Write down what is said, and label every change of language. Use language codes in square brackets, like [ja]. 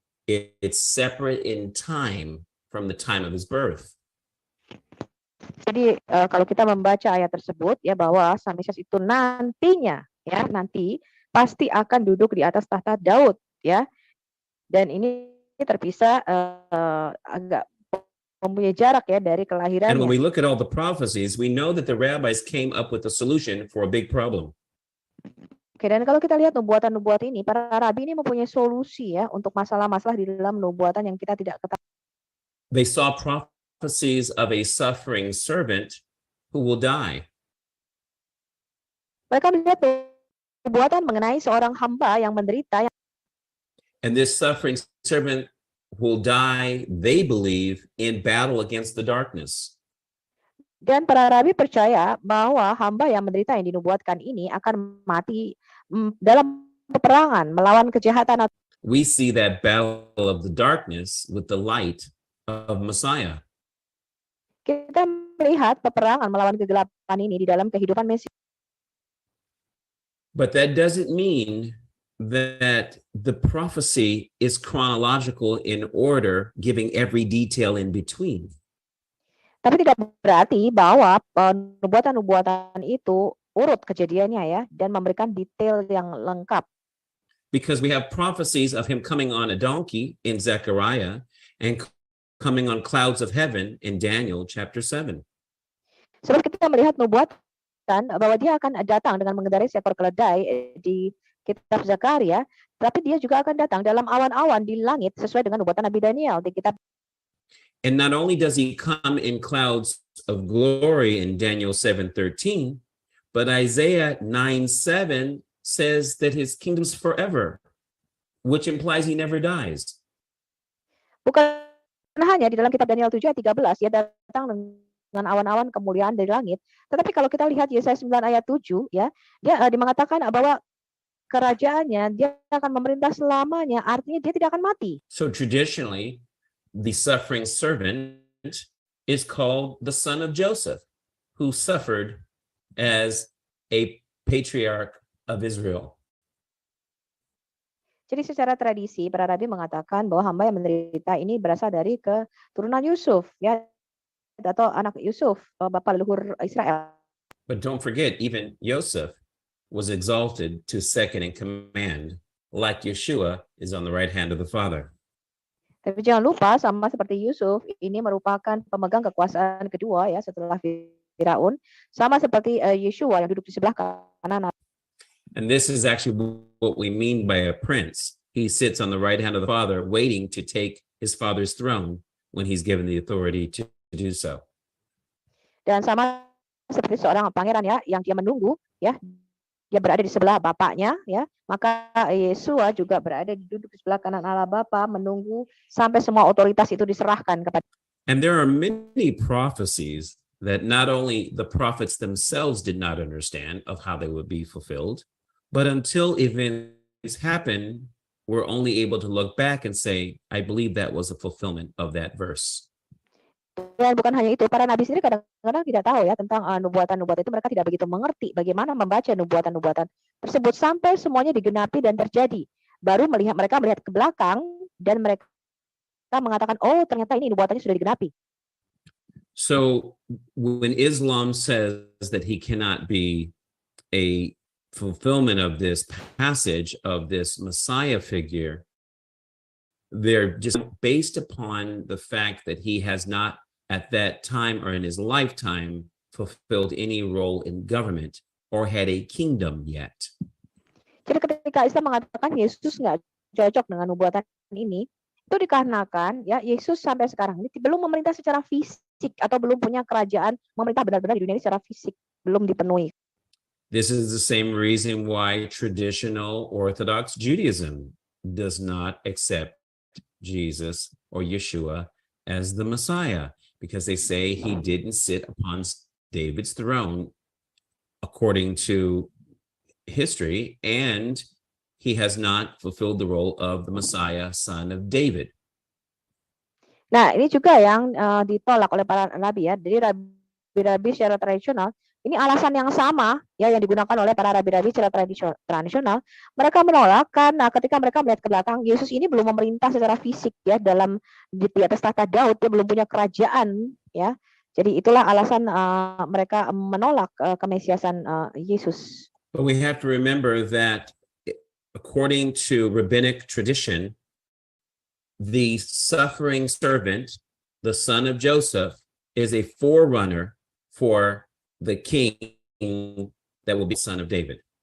[en] It's separate in time from the time of his birth. [id] Jadi kalau kita membaca ayat tersebut ya bahwa Sang Mesias itu nantinya ya nanti pasti akan duduk di atas tahta Daud ya. Dan ini terpisah agak mempunyai jarak ya dari [en] And when [id] kelahirannya. [en] we look at all the prophecies, we know that the rabbis came up with a solution for a big problem. [id] Oke, dan kalau kita lihat nubuatan-nubuat ini, para rabi ini mempunyai solusi ya untuk masalah-masalah di dalam nubuatan yang kita tidak ketahui. [en] They saw prophecies of a suffering servant who will die. [id] Mereka melihat nubuatan mengenai seorang hamba yang menderita [en] And this suffering servant will die, they believe, in battle against the darkness. [id] dan para rabi percaya bahwa hamba yang menderita yang dinubuatkan ini akan mati dalam peperangan melawan kejahatan. [en] We see that battle of the darkness with the light of Messiah. [id] Kita melihat peperangan melawan kegelapan ini di dalam kehidupan Mesias. [en] But that doesn't mean that the prophecy is chronological in order, giving every detail in between. [id] Tapi tidak berarti bahwa nubuatan-nubuatan itu urut kejadiannya ya dan memberikan detail yang lengkap. [en] Because we have prophecies of him coming on a donkey in Zechariah and coming on clouds of heaven in Daniel chapter 7. [id] Sebab kita melihat nubuatan bahwa dia akan datang dengan mengendarai seekor keledai di kitab Zakaria, tapi dia juga akan datang dalam awan-awan di langit sesuai dengan nubuatan Nabi Daniel di kitab. [en] And not only does he come in clouds of glory in Daniel 7:13, but Isaiah 9:7 says that his kingdom's forever, which implies he never dies. [id] Bukan hanya di dalam kitab Daniel 7 ayat 13 dia datang dengan awan-awan kemuliaan dari langit, tetapi kalau kita lihat Yesaya 9 ayat 7 ya, dia mengatakan bahwa kerajaannya dia akan memerintah selamanya, artinya dia tidak akan mati. [en] So traditionally, the suffering servant is called the son of Joseph, who suffered as a patriarch of Israel. [id] Jadi secara tradisi para rabi mengatakan bahwa hamba yang menderita ini berasal dari keturunan Yusuf ya, atau anak Yusuf, bapak leluhur Israel. [en] But don't forget, even Joseph was exalted to second in command, like Yeshua is on the right hand of the Father. [id] Tapi jangan lupa, sama seperti Yusuf, ini merupakan pemegang kekuasaan kedua ya setelah Firaun, sama seperti Yeshua yang duduk di sebelah kanan. [en] And this is actually what we mean by a prince. He sits on the right hand of the Father, waiting to take his father's throne when he's given the authority to do so. [id] Dan sama seperti seorang pangeran ya, yang dia menunggu ya, dia berada di sebelah bapaknya ya, maka Yesua juga berada duduk di sebelah kanan Allah Bapa menunggu sampai semua otoritas itu diserahkan kepada. [en] And there are many prophecies that not only the prophets themselves did not understand of how they would be fulfilled, but until events happen, we're only able to look back and say, I believe that was a fulfillment of that verse. [id] Dan bukan hanya itu, para nabi sendiri kadang-kadang tidak tahu ya tentang nubuatan-nubuatan itu, mereka tidak begitu mengerti bagaimana membaca nubuatan-nubuatan tersebut sampai semuanya digenapi dan terjadi. Baru mereka melihat ke belakang dan mereka mengatakan, oh ternyata ini nubuatannya sudah digenapi. [en] So when Islam says that he cannot be a fulfillment of this passage of this Messiah figure, they're just based upon the fact that he has not at that time or in his lifetime fulfilled any role in government or had a kingdom yet. [id] Jadi ketika Islam mengatakan Yesus nggak cocok dengan nubuatan ini, itu dikarenakan ya Yesus sampai sekarang ini belum memerintah secara fisik atau belum punya kerajaan memerintah benar-benar di dunia ini secara fisik, belum dipenuhi. [en] This is the same reason why traditional Orthodox Judaism does not accept Jesus or Yeshua as the Messiah, because they say he didn't sit upon David's throne according to history, and he has not fulfilled the role of the Messiah, son of David. [id] Nah, ini juga yang ditolak oleh para rabi ya. Jadi rabi-rabi secara tradisional, ini alasan yang sama ya yang digunakan oleh para rabi-rabi secara tradisional. Mereka menolak karena ketika mereka melihat ke belakang, Yesus ini belum memerintah secara fisik ya di atas tahta Daud, dia belum punya kerajaan ya. Jadi itulah alasan mereka menolak kemesiasan Yesus. [en] But we have to remember that according to rabbinic tradition, the suffering servant, the son of Joseph, is a forerunner for the king that will be son of David.